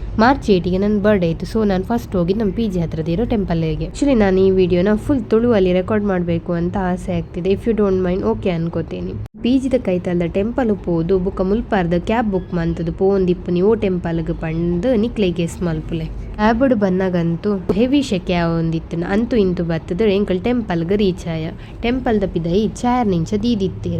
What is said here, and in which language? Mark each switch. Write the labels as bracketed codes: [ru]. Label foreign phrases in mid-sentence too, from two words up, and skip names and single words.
[kn] ಮಾರ್ಚ್ 8ಗೆ ನನ್ನ ಬರ್ಡೇ ಇತ್ತು. ಸೊ ನಾನು ಫಸ್ಟ್ ಹೋಗಿ ನಮ್ಮ ಪಿ ಜಿ ಹತ್ರದ ಇರೋ ಟೆಂಪಲ್ಗೆ. ಆ್ಯಕ್ಚುಲಿ ನಾನು ಈ ವಿಡಿಯೋನ ಫುಲ್ ತುಳುವಲ್ಲಿ ರೆಕಾರ್ಡ್ ಮಾಡಬೇಕು ಅಂತ ಆಸೆ ಆಗ್ತಿದೆ. [en] if you don't mind okay ಅನ್ಕೋತೀನಿ. [tcy] ಪಿ ಜಿದ ಕೈತಲ್ದ ಟೆಂಪಲ್ ಪೋದು ಬುಕ್ಕ ಮುಲ್ಪಾರ್ದ ಕ್ಯಾಬ್ ಬುಕ್ ಮಂತದ್ದು ಪೋಂದಿಪ್ಪುನಿ ಓ ಟೆಂಪಲ್ಗೆ ಪಂಡು ನಿಕ್ಲೆ ಗೆಸ್ ಮಲ್ಪುಲೆ. ಕ್ಯಾಬಡ್ ಬನ್ನಗಂತೂ ಹೆವಿ ಶೆಕೆ ಒಂದಿತ್ತು. ಅಂತೂ ಇಂತು ಬತ್ತದ ಎಂಕಲ್ ಟೆಂಪಲ್ಗೆ ರೀಚ್ ಆಯ. ಟೆಂಪಲ್ದ ಪಿದೈ ಚಾರ್ ನಿಂಚ ದೀದಿತ್ತೇರು.